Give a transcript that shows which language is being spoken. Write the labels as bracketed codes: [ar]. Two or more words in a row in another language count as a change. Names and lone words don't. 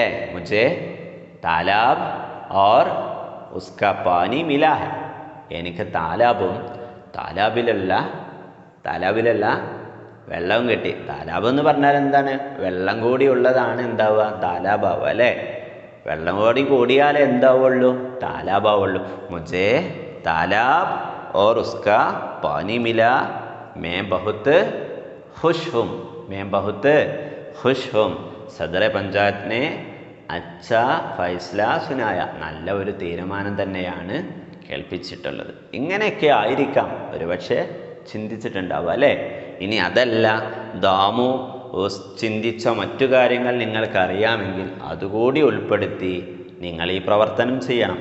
[hi] മുझे तालाब और उसका पानी मिला है, [ml] എനിക്ക് താലാബും താലാബിലുള്ള വെള്ളവും കിട്ടി. താലാബ് എന്ന് പറഞ്ഞാൽ എന്താണ്? വെള്ളം കൂടി ഉള്ളതാണ് എന്താവുക? താലാബാവുക അല്ലേ? വെള്ളം കൂടിയാലേ എന്താവുള്ളൂ? താലാബാവുള്ളൂ. മുझे [hi] तालाब और उसका पानी मिला, मैं बहुत खुश हूँ. सदरे पंचायत ने अच्छा फ़ैसला सुनाया, [ml] നല്ല ഒരു തീരുമാനം തന്നെയാണ് കേൾപ്പിച്ചിട്ടുള്ളത്. ഇങ്ങനെയൊക്കെ ആയിരിക്കാം ഒരുപക്ഷെ ചിന്തിച്ചിട്ടുണ്ടാവുക അല്ലേ? ഇനി അതല്ല, ദാമു ചിന്തിച്ച മറ്റു കാര്യങ്ങൾ നിങ്ങൾക്കറിയാമെങ്കിൽ അതുകൂടി ഉൾപ്പെടുത്തി നിങ്ങൾ ഈ പ്രവർത്തനം ചെയ്യണം.